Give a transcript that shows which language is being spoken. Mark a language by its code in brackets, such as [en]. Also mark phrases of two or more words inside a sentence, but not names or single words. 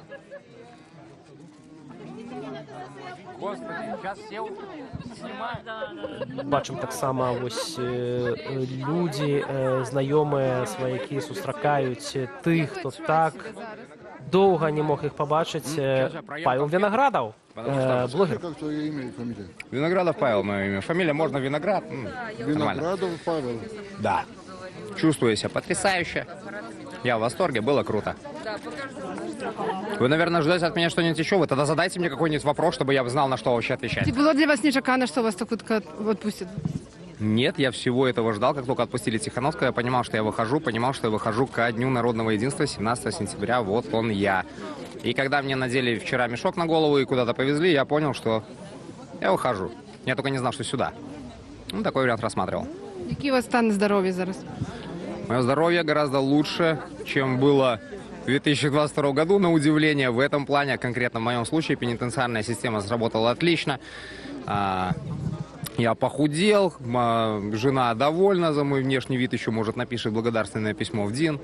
[be] Бачым таксама вось людзі, знаёмыя, сваякі сустракаюць тых, хто так доўга не мог іх пабачыць. [ru] Павел Виноградов, блогер. Как твое имя и фамилия? Виноградов Павел, мое имя. Фамилия можно Виноград. Виноградов Павел. Да. Чувствую себя потрясающе. Я в восторге, было круто. Вы, наверное, ждете от меня что-нибудь еще? Вы тогда задайте мне какой-нибудь вопрос, чтобы я знал, на что вообще отвечать. [be] Ці [ru] было для вас [be] нечакано, [ru] что вас так [be] хутка отпустят? [ru] Нет, я всего этого ждал. Как только отпустили Тихановского, я понимал, что я выхожу ко Дню народного единства, 17 сентября, вот он я. И когда мне надели вчера мешок на голову и куда-то повезли, я понял, что я выхожу. Я только не знал, что сюда. Ну, такой вариант рассматривал. [uk] Який у вас стан здоров'я зараз? [ru] Мое здоровье гораздо лучше, чем было в 2022 году, на удивление. В этом плане, конкретно в моем случае, пенитенциарная система сработала отлично. Я похудел, жена довольна за мой внешний вид, еще, может, напишет благодарственное письмо в ДИН.